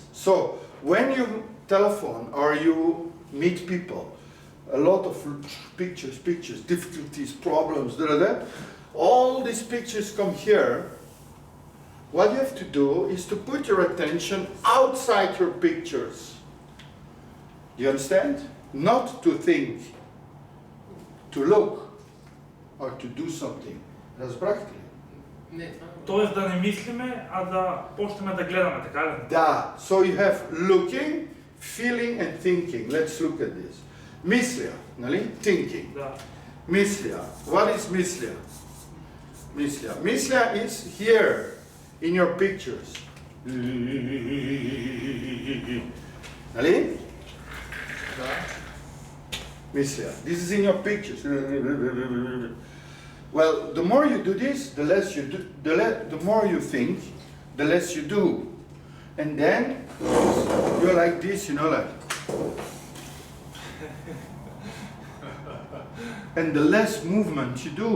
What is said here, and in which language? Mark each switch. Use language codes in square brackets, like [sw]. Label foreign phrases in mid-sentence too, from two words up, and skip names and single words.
[en] So, when you telephone or you meet people, a lot of pictures, difficulties, problems, all these pictures come here. What you have to do is to put your attention outside your pictures. Do you understand? Not to think, to look, or to do something. That's practical. [mk] Тоест да не мислиме, а да почнеме да гледаме, така ли? Da. [en] So you have looking, feeling and thinking. Let's look at this. [mk] Мисля, нали? [en] Thinking. [mk] Да. [en] Mislia. What is mislia? Mislia. Mislia is here in your pictures. [mk] Нали? Да. [en] Mislia. This is in your pictures. Well, the more you do this, the less you do, the more you think, the less you do. And then you're like this, you know, like. And the less movement you do.